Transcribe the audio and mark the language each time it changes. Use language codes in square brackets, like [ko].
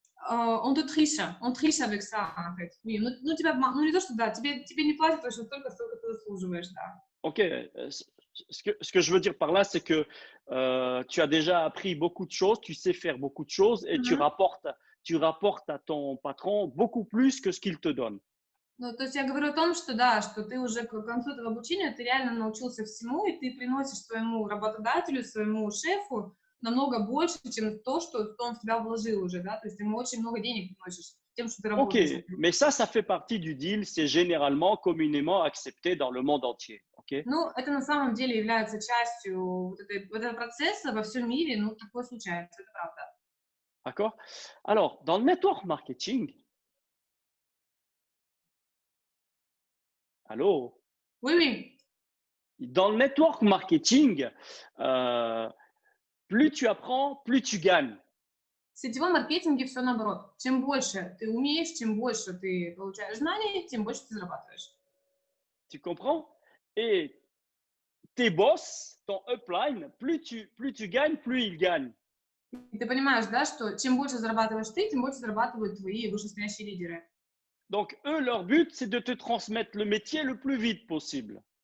[fr] on triche avec ça, en fait. [ru] Oui, ну, тебя, ну, не то, что да, тебе не платят точно столько, сколько ты заслуживаешь, да. [fr] OK. Ce que je veux dire par là, c'est que tu as déjà appris beaucoup de choses, tu sais faire beaucoup de choses et tu rapportes à ton patron beaucoup plus que ce qu'il te donne. [ru] Ну, то есть я говорю о том, что да, что ты уже к концу этого обучения, ты реально научился всему, и ты приносишь своему работодателю, своему шефу намного больше, чем то, что он в тебя вложил уже, да, то есть ты ему очень много денег приносишь тем, что ты [fr] OK, [ru] работаешь. [fr] mais ça fait partie du deal, c'est généralement communément accepté dans le monde entier. OK? [ru] Ну, это на самом деле является частью вот этого процесса во всем мире, ну, такое случается, это правда. [fr] D'accord? Alors, dans le network marketing, allô? Oui, oui. Dans le network marketing, plus tu apprends, plus tu gagnes. [ru] В сетевом маркетинге все наоборот. Чем больше ты умеешь, чем больше ты получаешь знаний, тем больше ты зарабатываешь. [fr] Tu comprends? Et tes boss, ton upline, plus tu gagnes, plus ils gagnent. [ru] И ты понимаешь, да, что чем больше зарабатываешь ты, тем больше зарабатывают твои вышестоящие лидеры. [fr] Donc, eux, leur but, c'est de te transmettre le métier le plus vite possible.